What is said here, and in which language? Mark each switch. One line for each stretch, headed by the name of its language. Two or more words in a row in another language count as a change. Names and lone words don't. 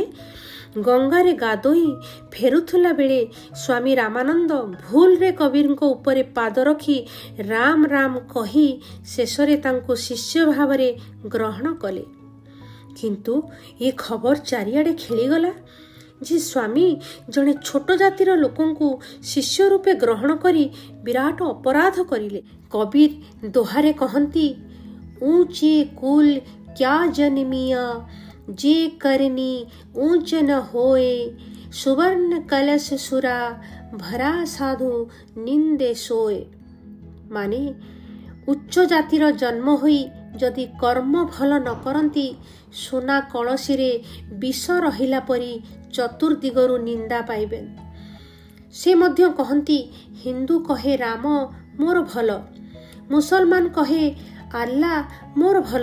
Odia: ଗଙ୍ଗାରେ ଗାଧୋଇ ଫେରୁଥିଲା ବେଳେ ସ୍ୱାମୀ ରାମାନନ୍ଦ ଭୁଲରେ କବୀରଙ୍କ ଉପରେ ପାଦ ରଖି ରାମ ରାମ କହି ଶେଷରେ ତାଙ୍କୁ ଶିଷ୍ୟ ଭାବରେ ଗ୍ରହଣ କଲେ। କିନ୍ତୁ ଏ ଖବର ଚାରିଆଡ଼େ ଖେଳିଗଲା ଯେ ସ୍ୱାମୀ ଜଣେ ଛୋଟ ଜାତିର ଲୋକଙ୍କୁ ଶିଷ୍ୟ ରୂପେ ଗ୍ରହଣ କରି ବିରାଟ ଅପରାଧ କରିଲେ। କବୀର ଦୋହାରେ କହନ୍ତି,
Hindi: ऊंचे कुल क्या जन्मिया, जे करनी ऊंच न होए, सुवर्ण कलश सुरा भरा साधु निंदे सोए।
Odia: ମାନେ ଉଚ୍ଚ ଜାତିର ଜନ୍ମ ହୋଇ ଯଦି କର୍ମ ଭଲ ନ କରନ୍ତି, ସୁନା କଳସୀରେ ବିଷ ରହିଲା ପରି ଚତୁର୍ଦିଗରୁ ନିନ୍ଦା ପାଇବେ। ସେ ମଧ୍ୟ କହନ୍ତି, ହିନ୍ଦୁ କହେ ରାମ ମୋର ଭଲ, ମୁସଲମାନ କହେ ଆଲ୍ଲା ମୋର ଭଲ।